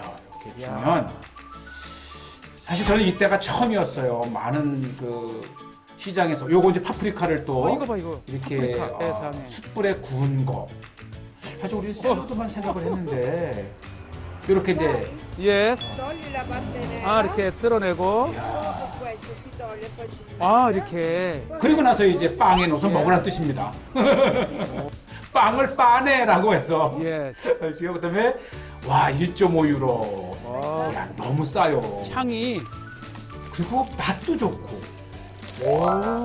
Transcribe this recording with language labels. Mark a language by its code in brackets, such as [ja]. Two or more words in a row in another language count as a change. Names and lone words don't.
[ko] 이렇게 주면 사실 저는 이때가 처음이었어요. 많은 그 시장에서 요거 이제 파프리카를 또 이거 봐 이거. 이렇게 파프리카, 세상에. 숯불에 구운 거. 사실 우리 샐러드만 생각을 했는데 이렇게 이제 예스. [it] Togli la parte [ko] 이렇게 뜯어내고. [it] questo si toglie poi si [ko] 이렇게. 그리고 나서 이제 빵에 넣어서 먹으라는 뜻입니다. 빵을 빠내라고 해서 예스. 그다음에 와 1.5유로. 야 너무 싸요. 향이. 그리고 맛도 좋고. 오.